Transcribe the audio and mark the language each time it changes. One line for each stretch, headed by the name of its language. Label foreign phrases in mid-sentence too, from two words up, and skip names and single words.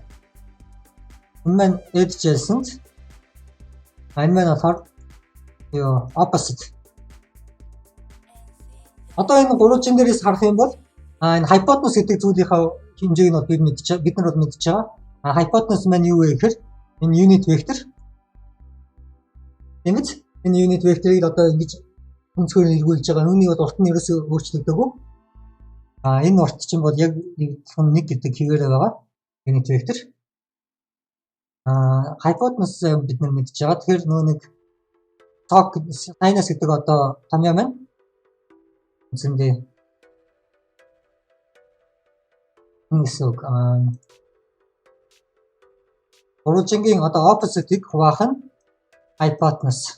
Mongolian: Энэ маань adjacent. Энэ маань болохоор opposite. Одоо энэ гурвалжин дээрээс харах юм бол энэ hypotenuse гэдэг зүйлийнхаа хэмжээг нь бид нар бол мэдж байгаа. Hypotenuse маань юу вэ гэхээр энэ
English: unit vector.
Mongolian: Ингэж энэ
English: unit vector-
Mongolian: ыг одоо ингэж өнцгөр эргүүлж байгаа. Үүнийг бол урт нь ерөөсөө өөрчлөгдөөгүй. Энэ урт чинь бол яг 1 гэдэг хэвээрээ байгаа.
English: Unit vector.
Mongolian: Hypotenuse бид нар мэдж байгаа. Тэгэхээр нөө нэг sinus гэдэг одоо томьёо маань үндсэндээ нэгсэг гурвалжингийн одоо opposite-ийг хуваах нь hypotenuse.